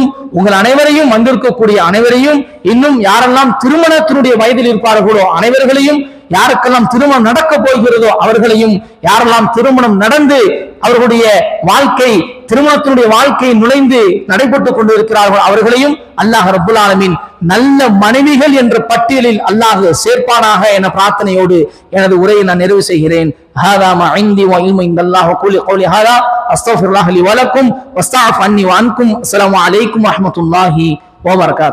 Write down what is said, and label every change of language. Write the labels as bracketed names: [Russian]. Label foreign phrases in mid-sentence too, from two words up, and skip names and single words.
[Tamil] உங்கள் அனைவரையும், வந்திருக்கக்கூடிய அனைவரையும், இன்னும் யாரெல்லாம் திருமணத்தினுடைய வயதில் இருப்பார்களோ அனைவர்களையும், யாருக்கெல்லாம் திருமணம் நடக்க போகிறதோ அவர்களையும், யாரெல்லாம் திருமணம் நடந்து அவர்களுடைய வாழ்க்கை, திருமணத்தினுடைய வாழ்க்கை நுழைந்து நடைபெற்றுக் கொண்டிருக்கிறார்கள் அவர்களையும் [Arabic] الله رب العالمين [Tamil] நல்ல மனைவிகள் என்ற பட்டியலில் அல்லாஹ் சேர்ப்பானாக என பிரார்த்தனையோடு எனது உரையை நான் நிறைவு செய்கிறேன். [Arabic] هذا ما عندي وعلم عند الله وقولي قولي هذا استغفر الله لي ولكم واستعف عني وعنكم. السلام عليكم ورحمة الله وبركاته.